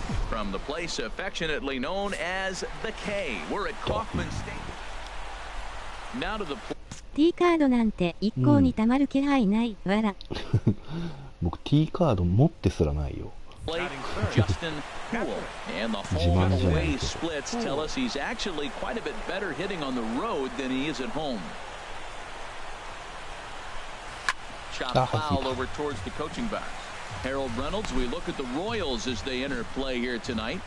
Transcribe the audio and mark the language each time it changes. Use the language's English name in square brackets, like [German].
[English] From the place affectionately known as the K, we're at Kauffman Stadium. Now to the [Japanese] T カードなんて一向にたまる気配ない、わら。僕 T カード持ってすらないよ。 [English] Justin Poole and the home and away splits tell us he's actually quite a bit better hitting on the road than he is at home. Chop foul over towards the coaching box. Harold Reynolds, we look at the Royals as they enter play here tonight.